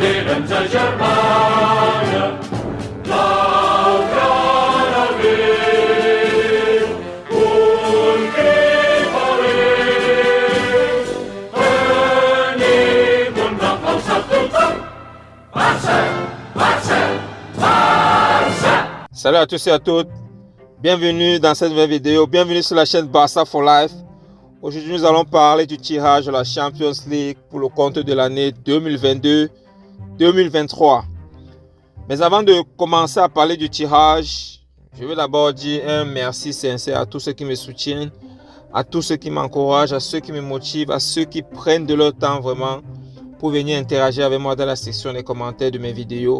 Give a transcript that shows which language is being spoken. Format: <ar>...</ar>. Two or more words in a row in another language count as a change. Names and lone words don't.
<fr>Saint-Germain, laureata vil, ultimaris, venim un applaus a tothom. Barça, Barça, Barça! Salut à tous et à toutes, bienvenue dans cette nouvelle vidéo, bienvenue sur la chaîne Barça for Life. Aujourd'hui nous allons parler du tirage de la Champions League pour le compte de l'année 2022-2023. Mais avant de commencer à parler du tirage, je veux d'abord dire un merci sincère à tous ceux qui me soutiennent, à tous ceux qui m'encouragent, à ceux qui me motivent, à ceux qui prennent de leur temps vraiment pour venir interagir avec moi dans la section des commentaires de mes vidéos.</fr>